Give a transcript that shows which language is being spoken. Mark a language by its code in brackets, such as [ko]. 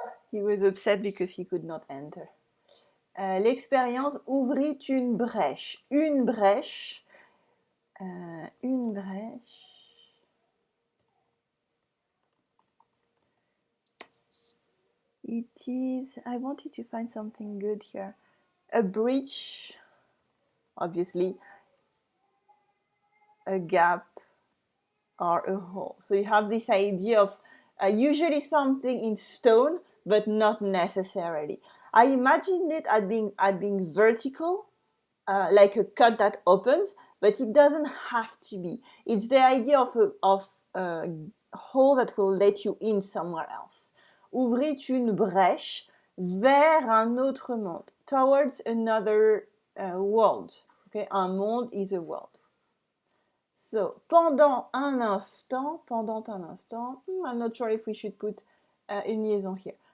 [en] He was upset because he could not enter. [fr] L'expérience ouvrit une brèche. Une brèche. Une brèche. [en] It is, I wanted to find something good here. A breach, obviously. A gap or a hole. So you have this idea of Usually something in stone, but not necessarily. I imagined it as being vertical, like a cut that opens, but it doesn't have to be. It's the idea of a hole that will let you in somewhere else. [fr] Ouvrir une brèche vers un autre monde, [en] towards another world. Okay, un monde is a world. So, [fr] pendant un instant, [en] I'm not sure if we should put une liaison here.